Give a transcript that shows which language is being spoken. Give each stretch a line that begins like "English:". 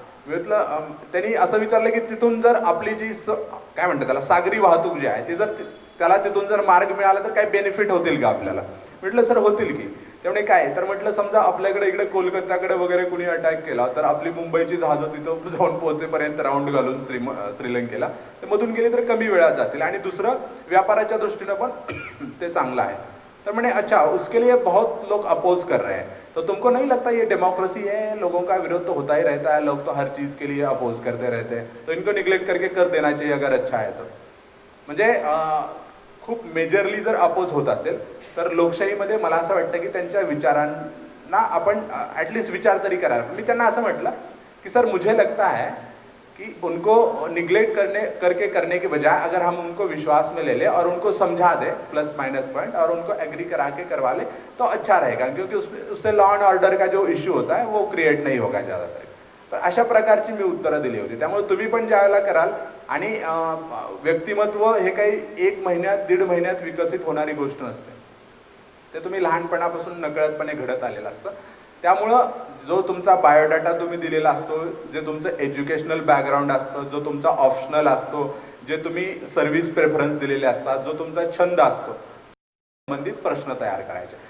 Marathi: म्हटलं त्यांनी असं विचारलं की तिथून जर आपली जी काय म्हणतात त्याला सागरी वाहतूक जी आहे ती जर त्याला तिथून जर मार्ग मिळाला तर काही बेनिफिट होतील का आपल्याला? म्हटलं सर होतील की. त्यामुळे काय तर म्हटलं समजा आपल्याकडे इकडे कोलकात्याकडे वगैरे कुणी अटॅक केला तर आपली मुंबईची जहाजं तिथं जाऊन पोहोचेपर्यंत राऊंड घालून श्रीलंकेला ते मधून गेली तर कमी वेळात जातील. आणि दुसरं व्यापाराच्या दृष्टीनं पण ते चांगलं आहे. तर म्हणे
Hindi: अच्छा, उसके लिए बहुत लोग अपोज कर रहे हैं, तो तुमको नहीं लगता ये डेमोक्रेसी है, लोगों का विरोध तो होता ही रहता है, लोग तो हर चीज़ के लिए अपोज करते रहते हैं, तो इनको निग्लेक्ट करके कर देना चाहिए अगर अच्छा है तो.
Marathi: म्हणजे खूप मेजरली जर अपोज होत असेल तर लोकशाहीमध्ये मला असं वाटतं की त्यांच्या विचारांना आपण ॲटलिस्ट विचार तरी करायला. मी त्यांना असं म्हटलं की
Hindi: सर मुझे लगता है कि उनको निग्लेक्ट करके करने के बजाय अगर हम उनको विश्वास में ले लें और उनको समझा दें प्लस माइनस पॉइंट और उनको एग्री करा के करवा लें तो अच्छा रहेगा, क्योंकि उससे लॉ एंड ऑर्डर का जो इश्यू होता है वो क्रिएट नहीं होगा ज़्यादातर.
Marathi: तर अशा प्रकारची मी उत्तरं दिली होती. त्यामुळे तुम्ही पण ज्यावेळेला कराल, आणि व्यक्तिमत्व हे काही 1 महिन्यात 1.5 महिन्यात विकसित होणारी गोष्ट नसते, ते तुम्ही लहानपणापासून नकळतपणे घडत आलेलं असतं. त्यामुळं जो तुमचा बायोडाटा तुम्ही दिलेला असतो, जे तुमचं एज्युकेशनल बॅकग्राऊंड असतं, जो तुमचा ऑप्शनल असतो, जे तुम्ही सर्व्हिस प्रेफरन्स दिलेले असतात, जो तुमचा छंद असतो, संबंधित प्रश्न तयार करायचे.